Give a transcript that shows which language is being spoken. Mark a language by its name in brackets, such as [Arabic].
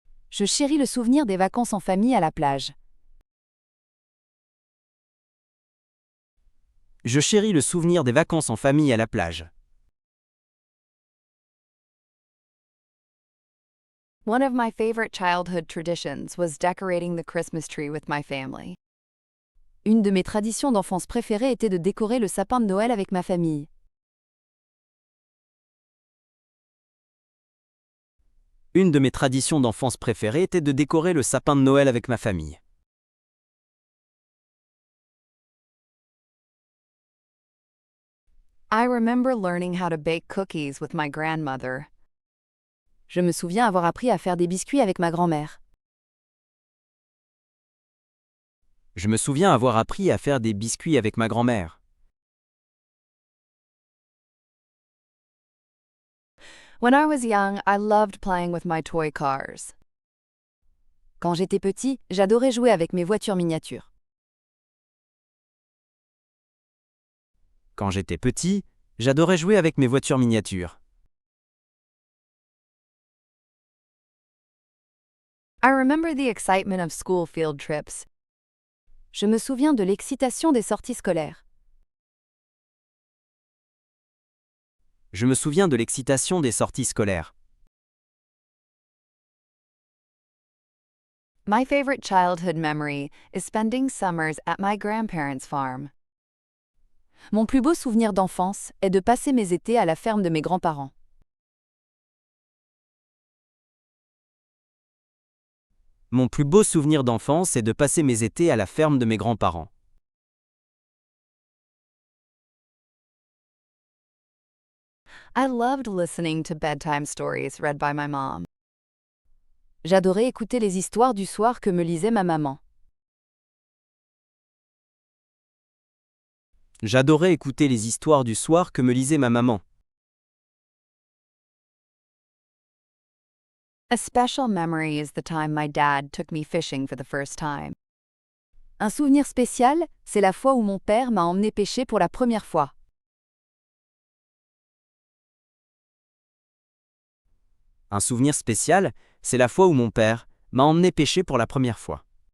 [French] Je chéris le souvenir des vacances en famille à la plage. Je chéris le souvenir des vacances en famille à la plage. [English] One of my favorite childhood traditions was decorating the Christmas tree with my family. [French] Une de mes traditions d'enfance préférées était de décorer le sapin de Noël avec ma famille. Une de mes traditions d'enfance préférées était de décorer le sapin de Noël avec ma famille. [English] I remember learning how to bake cookies with my grandmother. [French] Je me souviens avoir appris à faire des biscuits avec ma grand-mère. Je me souviens avoir appris à faire des biscuits avec ma grand-mère. [English] When I was young, I loved playing with my toy cars. [French] Quand j'étais petit, j'adorais jouer avec mes voitures miniatures. Quand j'étais petit, j'adorais jouer avec mes voitures miniatures. [English] I remember the excitement of school field trips. [French] Je me souviens de l'excitation des sorties scolaires. Je me souviens de l'excitation des sorties scolaires. [English] My favorite childhood memory is spending summers at my grandparents' farm. [French] Mon plus beau souvenir d'enfance est de passer mes étés à la ferme de mes grands-parents. Mon plus beau souvenir d'enfance est de passer mes étés à la ferme de mes grands-parents. [English] I loved listening to bedtime stories read by my mom. [French] J'adorais écouter les histoires du soir que me lisait ma maman. J'adorais écouter les histoires du soir que me lisait ma maman. [English] A special memory is the time my dad took me fishing for the first time. [French] Un souvenir spécial, c'est la fois où mon père m'a emmené pêcher pour la première fois. Un souvenir spécial, c'est la fois où mon père m'a emmené pêcher pour la première fois.